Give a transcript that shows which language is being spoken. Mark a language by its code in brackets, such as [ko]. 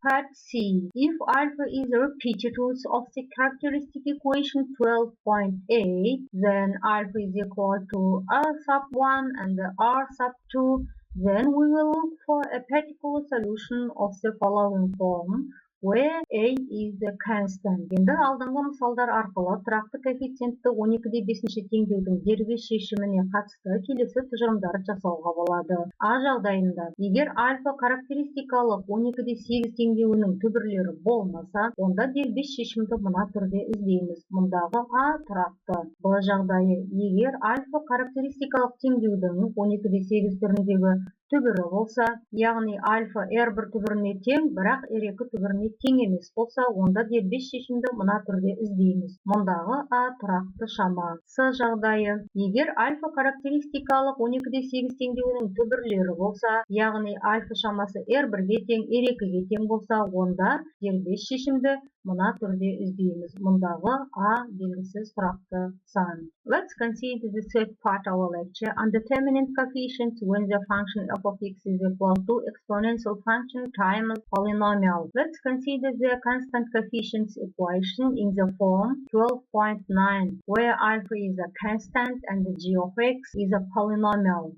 [en] Part C, if alpha is a repeated root of the characteristic equation 12.8, then alpha is equal to r sub 1 and r sub 2. Then we will look for a particular solution of the following form, where a is a constant. [kk] Енді алдыңғы мысалдар арқылы тұрақты коэффициентті 12/5 теңдеудің дербес шешіміне қатысты келесі тұжырымдарды жасауға болады. А жағдайында, егер альфа характеристикалық 12/8 теңдеуінің түбірлері болмаса, онда дербес шешімді мына түрде іздейміз. Мұндағы а тұрақты. Бұл жағдайы, егер альфа характеристикалық теңдеудің 12/8 түріндегі түбірі болса, яғни альфа r1 түбіріне тең, бірақ r2 түбіріне тең емес болса, онда дербес шешімді мына түрде іздейміз. Мұндағы а тұрақты шама. С жағдайы, егер альфа характеристикалық 12/8 теңдеуінің түбірлері болса, яғни альфа шамасы r1-ге тең, r2-ге тең болса, онда дербес шешімді мына түрде іздейміз. Мұндағы а белгісіз тұрақты сан. [en] Let's consider the third part of our lecture, undeterminate coefficients when the function f of x is equal to exponential function times polynomial. Let's consider the constant coefficients equation in the form 12.9, where alpha is a constant and g of x is a polynomial.